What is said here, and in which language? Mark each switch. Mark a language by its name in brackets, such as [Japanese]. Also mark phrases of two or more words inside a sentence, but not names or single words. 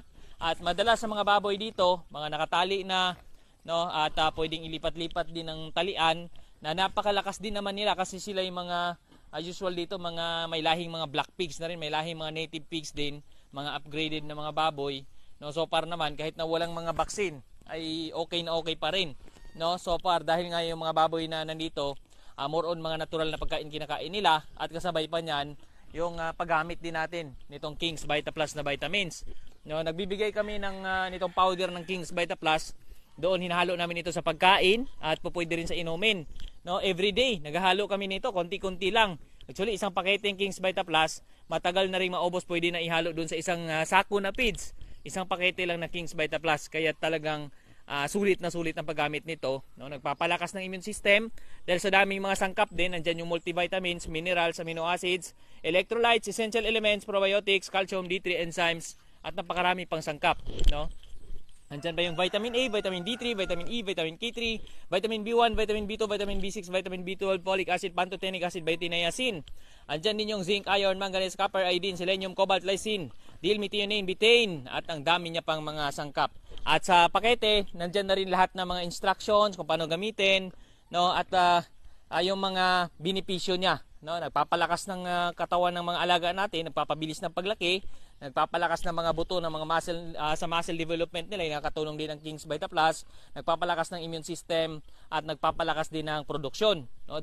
[Filipino] At madalas sa mga baboy dito, mga nakatali na, no, at pwedeng ilipat-lipat din ng talian na napakalakas din naman nila kasi sila yung mga usual dito, mga may lahing mga [English] black pigs [Filipino] na rin, may lahing mga [English] native pigs [Filipino] din, mga upgraded na mga baboy. No, [English] so far [Filipino] naman kahit na walang mga vaccine ay okay na okay pa rin. No, [English] so far [Filipino] dahil nga yung mga baboy na nandito, [English] more on [Filipino] mga natural na pagkain kinakain nila at kasabay pa niyan yung paggamit din natin nitong King's Vita Plus na vitamins. No, nagbibigay kami ng nitong powder ng King's Vita Plus. Doon hinahalo namin ito sa pagkain at pwede rin sa inumin. No, [English] every day [Filipino] naghahalo kami nito, konti-konti lang. Actually, isang pakete ng King's Vita Plus, matagal na rin maubos, pwede na ihalo doon sa isang sako na feeds. Isang pakete lang na King's Vita Plus, kaya talagang sulit na sulit ang paggamit nito. No, nagpapalakas ng [English] immune system [Filipino] dahil sa daming mga sangkap din. Nandiyan yung [English] multivitamins, minerals, amino acids, electrolytes, essential elements, probiotics, calcium, D3 enzymes, [Filipino] at napakarami pang sangkap. No? Andyan ba yung [English] vitamin A, vitamin D3, vitamin E, vitamin K3, vitamin B1, vitamin B2, vitamin B6, vitamin B12, folic acid, pantothenic acid, vitamin niacin. [Filipino] Andyan din yung [English] zinc, iron, manganese, copper, iodine, selenium, cobalt, lysine, D-methionine, [Filipino] betaine, at ang dami niya pang mga sangkap. At sa pakete, nandyan na rin lahat ng mga instructions kung paano gamitin, no? At yung mga benepisyo niya. No? Nagpapalakas ng katawan ng mga alaga natin, nagpapabilis ng paglaki, nagpapalakas ng mga buto ng mga muscle sa [English] muscle development [Filipino] nila, nakatulong din ng King's Vita Plus, nagpapalakas ng [English] immune system [Filipino] at nagpapalakas din ng produksyon, no?